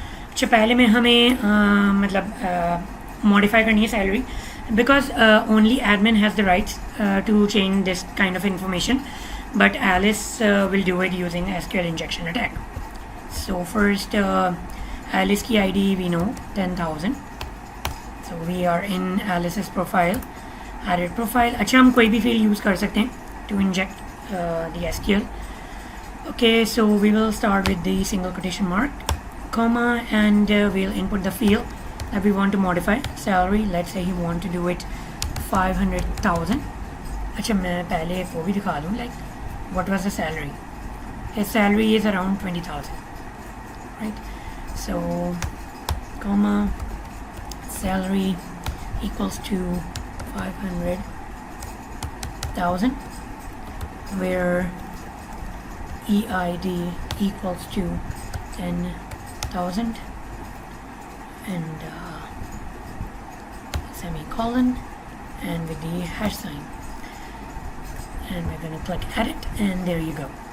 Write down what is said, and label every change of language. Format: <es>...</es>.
<hi>अच्छा, पहले में हमें मतलब मॉडिफाई करनी है</hi> <en>Salary, because only admin has the rights to change this kind of information, but Alice will do it using SQL injection attack. So first Alice की ID we know 10,000. So we are in Alice profile, edit profile.</en> <hi>अच्छा, हम कोई भी field use कर सकते हैं</hi> <en>To inject the SQL. Okay, so we will start with the single quotation mark, comma, and we'll input the field that we want to modify. Salary, let's say you want to do it 500,000.</en> <hi>अच्छा, मैं पहले वो भी दिखा दूँ,</hi> <en>like what was the salary. His salary is around 20,000, right? So comma, salary equals to 500,000, where EID equals to 10,000 and semicolon and with the hash sign, and we're going to click edit, and there you go.</en>